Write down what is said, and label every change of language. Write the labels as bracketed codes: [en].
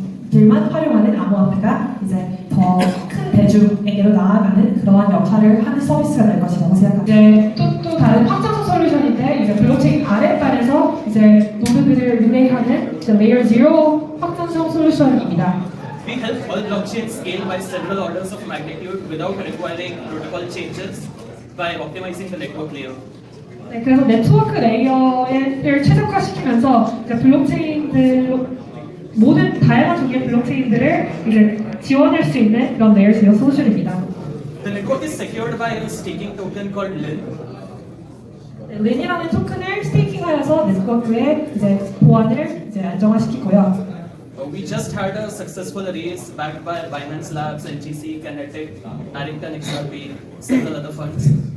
[ko] 들만 활용하는 암호화폐가 이제 더 큰 대중에게로 나아가는 그러한 역할을 하는 서비스가 될 것이라고 생각합니다. 이제 또 다른 확장성 솔루션인데 이제 블록체인 아랫단에서 이제 노드들을 릴레이하는 이제 레이어 0 확장성 솔루션입니다. [en] We help all blockchains scale by several orders of magnitude without requiring protocol changes by optimizing the network layer. [ko] 네, 그래서 네트워크 레이어를 최적화시키면서 이제 블록체인들 모든 다양한 종류의 블록체인들을 이제 지원할 수 있는 그런 레이어 0 솔루션입니다. [en] The network is secured by a staking token called LIN. [ko] 린이라는 토큰을 스테이킹하여서 네트워크의 이제 보안을 이제 안정화시키고요. [en] We just had a successful raise backed by Binance Labs, NGC, Kinetic, Arrington XRP, several other funds.